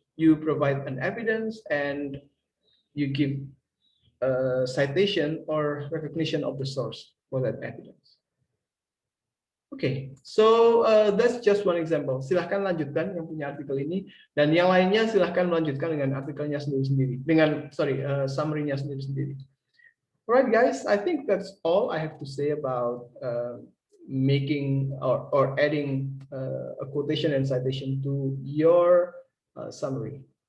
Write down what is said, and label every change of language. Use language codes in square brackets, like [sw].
[en] You provide an evidence and you give a citation or recognition of the source for that evidence. Okay, so that's just one example. [id] Silahkan lanjutkan yang punya artikel ini, dan yang lainnya silahkan melanjutkan dengan artikelnya sendiri-sendiri, dengan summary-nya sendiri-sendiri. [en] Alright guys, I think that's all I have to say about making or adding a quotation and citation to your summary.